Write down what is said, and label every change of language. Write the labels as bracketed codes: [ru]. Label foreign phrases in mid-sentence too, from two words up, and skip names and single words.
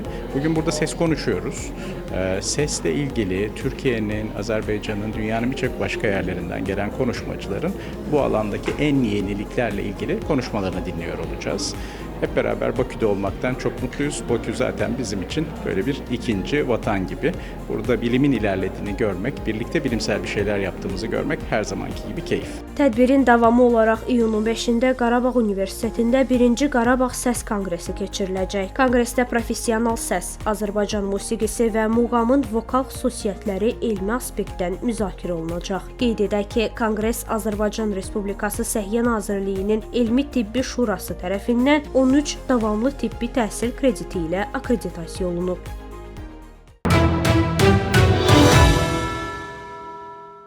[tr] Bugün burada ses konuşuyoruz. Sesle ilgili Türkiye'nin, Azerbaycan'ın, dünyanın birçok başka yerlerinden gelen konuşmacıların bu alandaki en yeniliklerle ilgili konuşmalarını dinliyor olacağız. Hep beraber Bakü'de olmaktan çok mutluyuz. Bakü zaten bizim için böyle bir ikinci vatan gibi. Burada bilimin ilerlediğini görmek, birlikte bilimsel bir şeyler yaptığımızı görmek her zamanki gibi keyif. [az] Tədbirin davamı olaraq iyunun 5-də Qarabağ Universitetində 1-ci Qarabağ Səs Konqresi keçiriləcək. Konqresdə professional səs, Azərbaycan musiqisi və muğamın vokal xüsusiyyətləri elmi aspektdən müzakirə olunacaq. Qeyd edək ki, konqres Azərbaycan Respublikası Səhiyyə Nazirliyinin Elmi Tibbi Şurası tərəfindən 13 davamlı tibbi təhsil krediti ilə akkreditasiya olunub.